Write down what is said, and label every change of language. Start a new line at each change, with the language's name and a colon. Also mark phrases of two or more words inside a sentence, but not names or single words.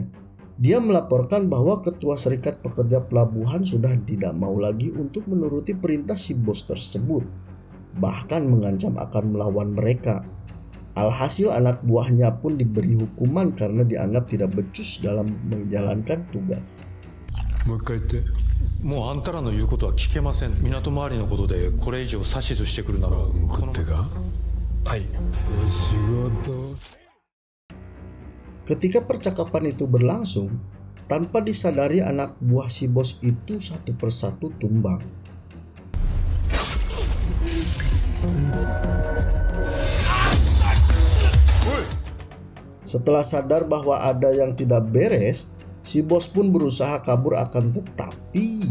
Indonesian: Dia melaporkan bahwa ketua serikat pekerja pelabuhan sudah tidak mau lagi untuk menuruti perintah si bos tersebut, bahkan mengancam akan melawan mereka. Alhasil anak buahnya pun diberi hukuman karena dianggap tidak becus dalam menjalankan tugas.
Japanese: もう一回言って。もうあんたらの言うことは聞けません。港周りのことでこれ以上指図してくるならこの手が。はい。
Indonesian: Ketika percakapan itu berlangsung, tanpa disadari anak buah si bos itu satu persatu tumbang. Setelah sadar bahwa ada yang tidak beres, si bos pun berusaha kabur akan tetapi